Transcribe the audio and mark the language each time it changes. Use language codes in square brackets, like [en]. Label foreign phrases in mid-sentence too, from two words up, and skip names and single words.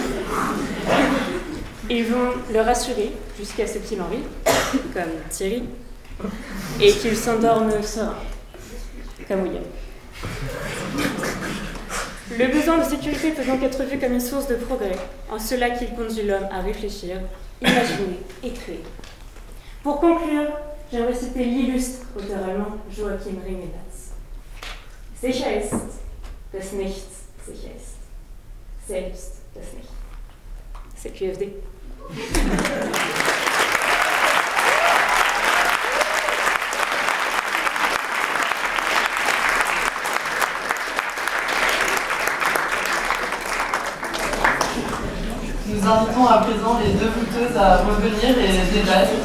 [fr] Ils vont le rassurer jusqu'à ce qu'il en rit, comme Thierry, et qu'il s'endorme serein, comme William. Le besoin de sécurité peut donc être vu comme une source de progrès, en cela qu'il conduit l'homme à réfléchir, imaginer et créer. Pour conclure, j'aimerais citer l'illustre auteur allemand Joachim Ringelnatz. [de] Sicher ist, dass nichts sicher ist. Selbst das nicht. [fr] C'est QFD. Nous invitons à présent les deux vouteuses à revenir et débattre.